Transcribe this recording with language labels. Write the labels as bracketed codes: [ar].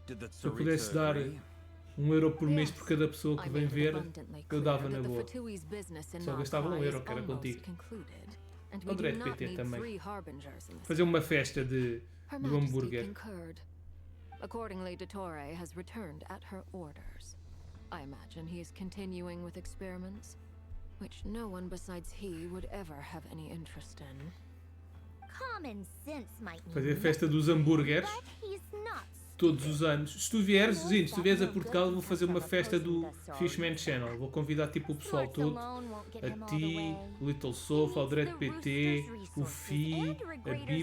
[pt] Se eu pudesse dar €1 por mês por cada pessoa que vem ver, eu dava na boa. Só gastava €1, que era contigo. Ou do PT também. Fazer uma festa do hambúrguer. [en] Accordingly, Dottore has returned at her orders. I imagine he is continuing with experiments, which no one besides he would ever have any interest in. Common sense might [pt] Fazer a festa dos hambúrgueres todos os anos. Se tu vieres a Portugal, vou fazer uma festa do Fishman Channel. Vou convidar tipo o pessoal todo. A ti, o Little Soul, o Dread PT, o Fi, a Bi.